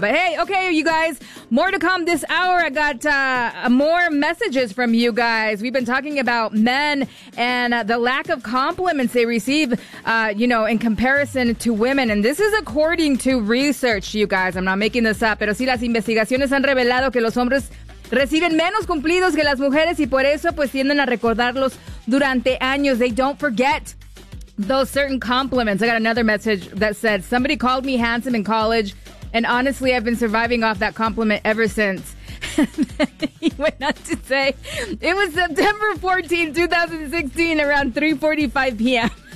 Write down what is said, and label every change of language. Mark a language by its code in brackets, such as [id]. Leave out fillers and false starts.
[en] But hey, okay, you guys, more to come this hour. I got more messages from you guys. We've been talking about men and the lack of compliments they receive, in comparison to women. And this is according to research, you guys. I'm not making this up. [es] Pero sí, las investigaciones han revelado que los hombres reciben menos cumplidos que las mujeres y por eso pues tienden a recordarlos durante años. [en] They don't forget those certain compliments. I got another message that said, somebody called me handsome in college, and honestly, I've been surviving off that compliment ever since. He went on to say, it was September 14, 2016, around 3:45 p.m.